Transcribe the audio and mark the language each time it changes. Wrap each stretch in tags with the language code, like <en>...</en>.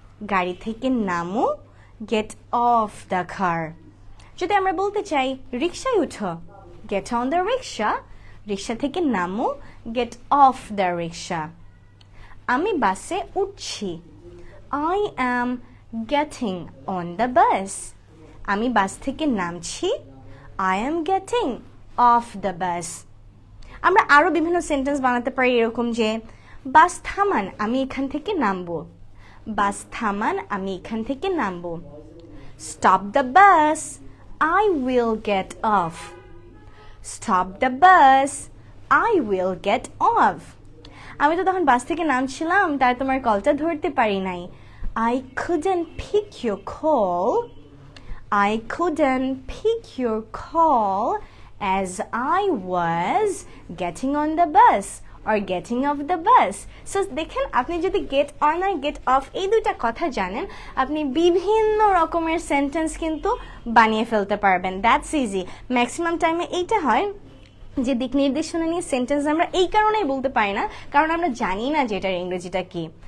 <en>গাড়ি থেকে নামো, গেট অফ দ্য কার।</en> <bn>যদি আমরা বলতে চাই রিক্সায় উঠো, গেট অন দ্য রিক্সা।</bn> <en>Rickshaw থেকে নামো, get off the rickshaw. আমি বাসে উঠছি, I am getting on the bus. আমি বাস থেকে নামছি, I am getting off the bus.</en> <bn>আমরা আরো বিভিন্ন সেন্টেন্স বানাতে পারি এরকম যে বাস থামান, আমি এখান থেকে নামবো। বাস থামান, আমি এখান থেকে নামবো।</bn> <en>Stop the bus, I will get off. Stop the bus, I will get off.</en> <bn>আমি তো তখন বাস থেকে নামছিলাম, তাই তোমার কলটা ধরতে পারি নাই।</bn> <en>I couldn't pick your call. I couldn't pick your call as I was getting on the bus or getting off the bus.</en> <bn>So দেখেন, আপনি যদি get on আর get off এই দুইটা কথা জানেন, আপনি বিভিন্ন রকমের সেন্টেন্স কিন্তু বানিয়ে ফেলতে পারবেন। That's easy. ম্যাক্সিমাম টাইমে এইটা হয় যে দিক নির্দেশনা নিয়ে সেন্টেন্স আমরা এই কারণেই বলতে পারি না, কারণ আমরা জানি না যে এটার ইংরেজিটা কি।</bn>